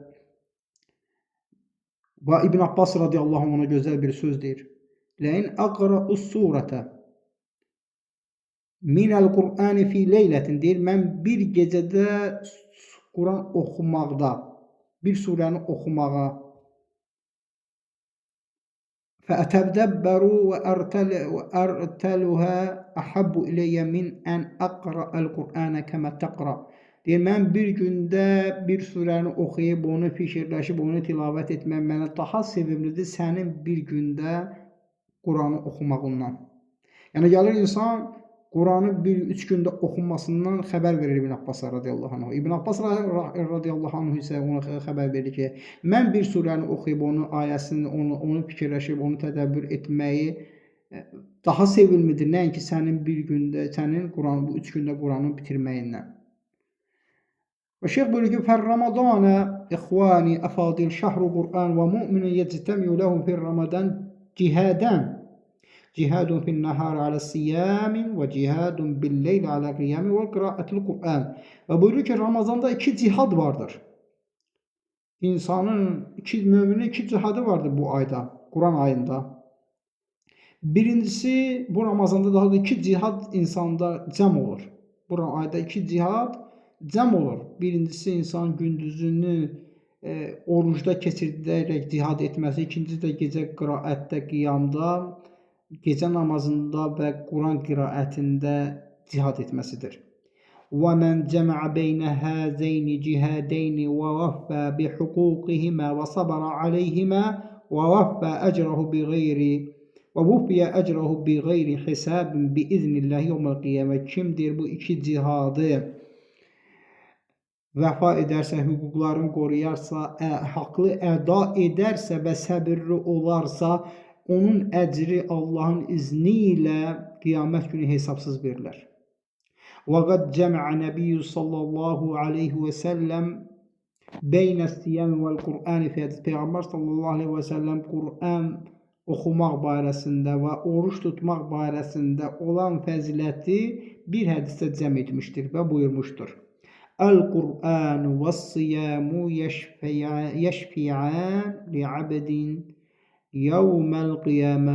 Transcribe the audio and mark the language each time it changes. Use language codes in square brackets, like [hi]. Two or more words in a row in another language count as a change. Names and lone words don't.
[az] Və İbn Abbas [ar] رضي الله عنه [az] ona gözəl bir söz deyir. [ar] لأن أقرأ السورة من القرآن في ليلة. [az] Deyir, mən bir gecədə Quran oxumaqda, bir surəni oxumağa [ar] فأتدبر وأرتلها أحب إلي من أن أقرأ القرآن كما تقرأ. [az] Deyir, mən bir gündə bir surəni oxuyub, onu fikirləşib, onu tilavət etmək mənə daha sevimlidir sənin bir gündə Quranı oxumağından. Yəni gəlir insan Quranı 3 gündə oxunmasından xəbər verir İbn Abbas [ar] رضي الله عنه. [az] İbn Abbas [ar] رضي الله عنه [az] isə ona xəbər verir ki, mən bir surəni oxuyub, onun ayəsini, onu fikirləşib, onu tədəbbür etməyi daha sevimlidir, nəinki sənin bir gündə, sənin Quranı, bu 3 gündə Quranı bitirməyindən. Və şeyx buyurur ki, [ar] فَالرَّمَضَانَ إِخْوَانِ أَفَاضِلْ شَهْرُ قُرْآنِ وَمُؤْمِنٌ يَجْتَمِعُ لَهُ فِي الرَّمَضَانِ جِهَادًا جهاد في النهار على الصيام وجهاد بالليل على القيام وقراءة القرآن. [tr] Ve buyuruyor ki Ramazan'da 2 cihad vardır. İnsanın müminin 2 cihadı vardır bu ayda, Kur'an ayında. [az] Birincisi bu Ramazan'da daha da 2 cihad insanda cəm olur. Bu ayda 2 cihad cəm olur. Birincisi insan gündüzünü orucda keçirərək cihad etməsi, ikincisi də gecə qiraətdə, qiyamda, gecə namazında və Quran qiraətində cihad etməsidir. [ar] وَمَنْ جَمَعَ بَيْنَ هَذَيْنِ جِهَادَيْنِ وَوَفَّى بِحُقُوقِهِمَا وَصَبَرَ عَلَيْهِمَا وَوَفَّى أَجْرَهُ بِغَيْرِ حِسَابٍ بِإِذْنِ اللّٰهِ يَوْمَ الْقِيَامَةِ. [az] Kimdir bu 2 cihadı vəfa edərsə, hüquqlarını qoruyarsa, haqlı əda edərsə və səbirli olarsa, onun əcri Allahın izni ilə qiyamət günü hesabsız verilər. [ar] وَقَدْ جَمَعَ نَبِيُّ صلى الله عليه وسلم بين الصيام والقرآن في حديث. [az] Peyğəmbər [ar] صلى الله عليه وسلم [az] Qur'an oxumaq barəsində və oruç tutmaq barəsində olan fəziləti bir hədisdə cəm etmişdir və buyurmuşdur. [ar] القرآن والصيام يشفعان للعبد يوم القيامة.